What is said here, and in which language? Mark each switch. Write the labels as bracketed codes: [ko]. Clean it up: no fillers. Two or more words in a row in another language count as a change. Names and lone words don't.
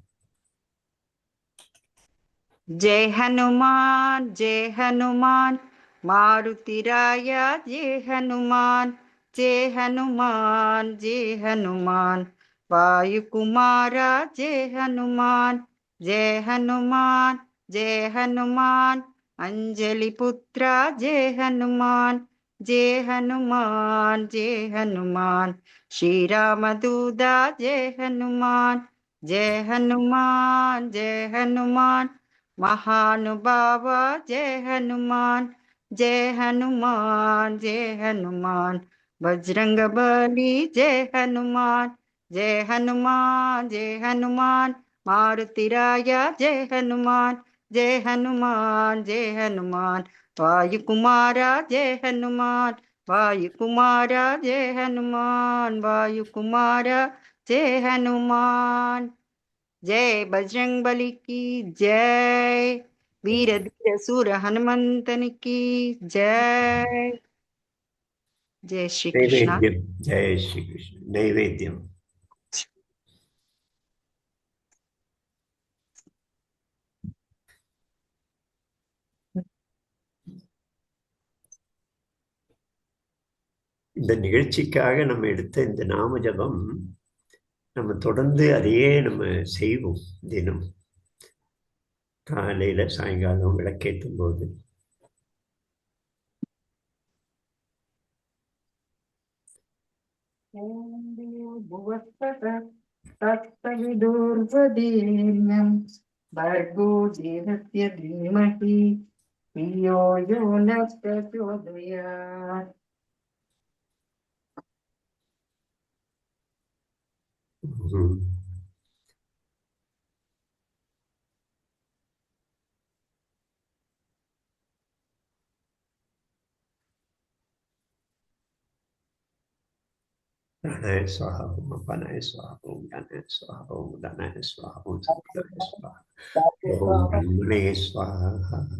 [hi] जय हनुमान जय हनुमान मारुतिराया जय हनुमान जय हनुमान जय हनुमान वायुकुमारा जय हनुमान जय हनुमान जय हनुमान अंजलि पुत्रा जय हनुमान जय हनुमान जय हनुमान श्रीरामदूता जय हनुमान जय हनुमान जय हनुमान महानुभावा जय हनुमान जय हनुमान जय हनुमान बजरंग बली जय हनुमान जय हनुमान जय हनुमान मारुतिराया जय हनुमान जय हनुमान जय हनुमान वायुकुमारा जय हनुमान वायुकुमारा जय हनुमान वायुकुमारा जय हनुमान। जय बजरंग बली की जय। वीर धीर सूर हनुमंतन की जय। जय श्री कृष्ण। जय श्री कृष्ण। नैवेद्यम। [ta] இந்த நிகழ்ச்சிக்காக நம்ம எடுத்த இந்த நாம ஜபம் நம்ம தொடர்ந்து அதையே நம்ம செய்வோம். தினம் காலையில சாயங்காலம் விளக்கேற்றும் போது [sa] भर्गो देवस्य धीमहि धियो यो न प्रचोदयात्। ம். प्राणाय स्वाहा, ओम् अपानाय स्वाहा, ओम् ज्ञानाय स्वाहा, ओम् उदानाय स्वाहा, ओम् शक्तियाय स्वाहा, ओम् ब्रह्मणे स्वाहा.